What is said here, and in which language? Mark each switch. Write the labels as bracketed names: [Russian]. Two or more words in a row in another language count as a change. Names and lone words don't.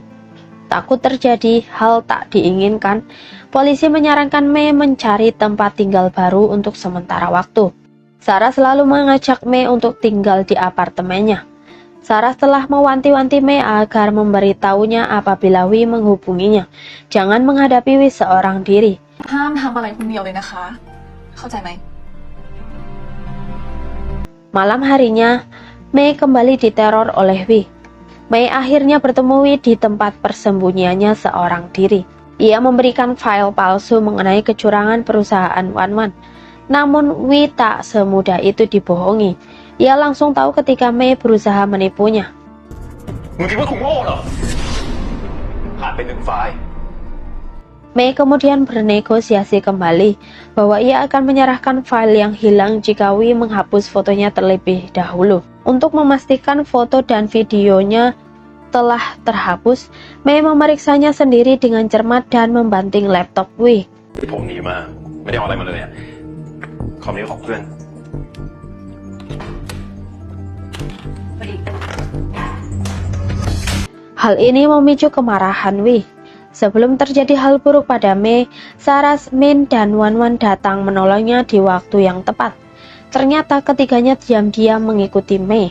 [Indonesian] Takut terjadi hal tak diinginkan, polisi menyarankan Mei mencari tempat tinggal baru untuk sementara waktu. Sarah selalu mengajak Mei untuk tinggal di apartemennya. Sarah telah mewanti-wanti Mei agar memberitahunya apabila Wi menghubunginya. Jangan menghadapi Wi seorang diri. [Thai] ห้ามทำอะไรคนเดียวเลยนะคะเข้าใจไหม [Indonesian] Malam harinya, Mei kembali diteror oleh Wi. Mei akhirnya bertemu Wi di tempat persembunyiannya seorang diri. Ia memberikan file palsu mengenai kecurangan perusahaan Wan Wan. Namun Wi tak semudah itu dibohongi. Ia langsung tahu ketika Mei berusaha menipunya. [Thai] มึงคิดว่ากูโง่เหรอขาดไป1 ไฟล์ [Indonesian] Mei kemudian bernegosiasi kembali bahwa ia akan menyerahkan file yang hilang jika Wi menghapus fotonya terlebih dahulu. Untuk memastikan foto dan videonya telah terhapus, Mei memeriksanya sendiri dengan cermat dan membanting laptop Wi. [Thai] ผมหนีมาไม่ได้เอาอะไรมาเลยคอมนี้ของเพื่อน [Indonesian] Hal ini memicu kemarahan Wi. Sebelum terjadi hal buruk pada Mei, Sarah, Min, dan Wan Wan datang menolongnya di waktu yang tepat. Ternyata ketiganya diam-diam mengikuti Mei.